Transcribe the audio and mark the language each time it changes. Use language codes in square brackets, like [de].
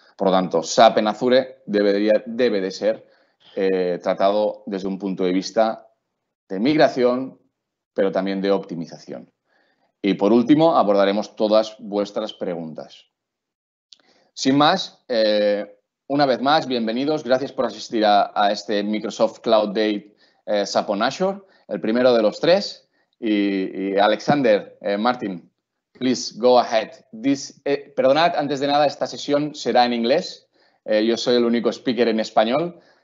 [es] Por lo tanto, SAP en Azure debe de ser tratado desde un punto de vista de migración, pero también de optimización. Y por último, abordaremos todas vuestras preguntas. Sin más, una vez más, bienvenidos. Gracias por asistir a este Microsoft Cloud Day SAP on Azure, el primero de los 3. [en] Y Alexander, Martin, please go ahead. [es] Perdonad, antes de nada, esta sesión será en inglés. Yo soy el único speaker en español.